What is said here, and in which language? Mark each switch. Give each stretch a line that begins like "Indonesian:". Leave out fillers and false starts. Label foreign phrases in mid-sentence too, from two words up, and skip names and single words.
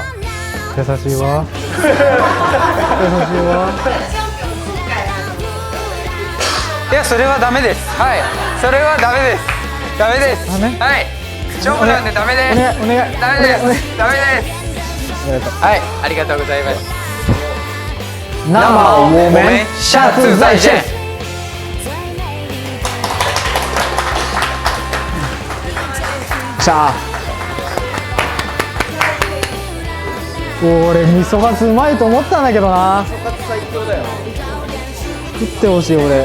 Japanese: 優しいわ優しいわいやそれはダメです。はいそれはダメです。ダメです。ダメはい勝負なんでダメです。お願いお願いダメです。ダメです。ありがとうはいありがとうございます。
Chinese: 生我们下次再见。
Japanese: さあ俺味噌カツうまいと思ったんだけどな。味噌カツ最強だよ。食ってほしい俺。